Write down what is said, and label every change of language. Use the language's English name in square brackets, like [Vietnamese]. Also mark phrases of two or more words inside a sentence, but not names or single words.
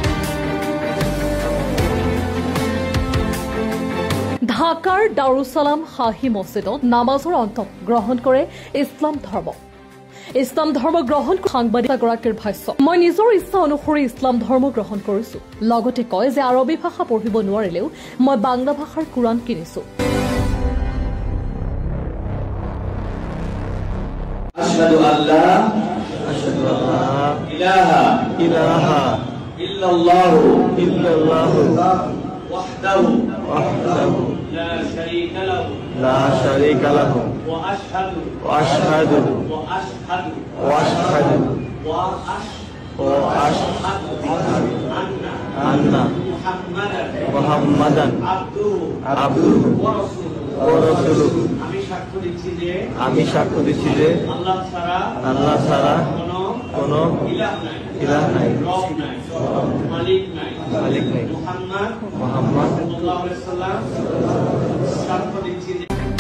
[Assamese] ঢাকাৰ দাৰুছালাম শাহী মছজিদত নামাজৰ অন্তত গ্ৰহণ কৰে ইছলাম ধৰ্ম। ইছলাম ধৰ্ম গ্ৰহণ সাংবাদিকগৰাকীৰ ভাষ্য, মই নিজৰ ইচ্ছা অনুসৰি ইছলাম ধৰ্ম গ্ৰহণ কৰিছো। লগতে কয় যে আৰবী ভাষা পঢ়িব নোৱাৰিলেও মই বাংলা ভাষাৰ কোৰাণ কিনিছো। [Arabic] أشهد أن لا إله إلا الله وحده لا شريك له وأشهد أن محمدا عبده ورسوله [Bangla] আমি সাক্ষ্য দিচ্ছি যে আল্লাহ ছাড়া কোনো ইলাহ নাই, মালিক নাই, মুহাম্মদ [Arabic] صلى الله عليه وسلم [Bangla] সাক্ষ্য দিচ্ছি যে।